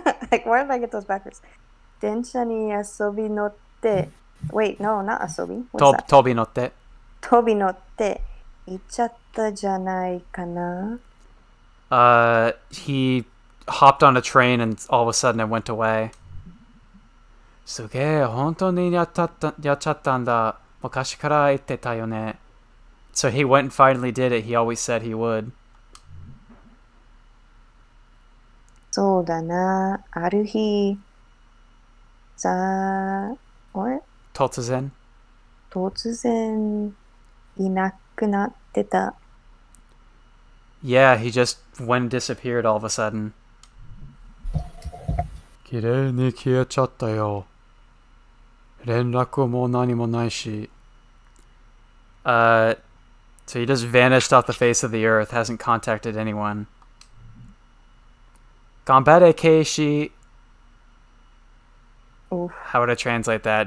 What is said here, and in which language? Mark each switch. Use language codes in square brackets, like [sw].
[en] Like, why did I get those backwards? [ja] 電車に遊び乗って [en] Wait, no, not 遊び What's that? [ja] 飛び乗って行っちゃったじゃないかな? [en] He hopped on a train and all of a sudden it went away. [ja] すげえ、本当にやっちゃったんだ。昔から言ってたよね。 [en] So he went and finally did it. He always said he would. [ja] そうだな。ある日、what? 突然いなくなってた。 [en] Yeah, he just went and disappeared all of a sudden. [ja] 綺麗に消えちゃったよ。連絡も何もないし。 [en] So he just vanished off the face of the earth, hasn't contacted anyone. [ja] 頑張れ、ケイシ。 Oof. [en] How would I translate that?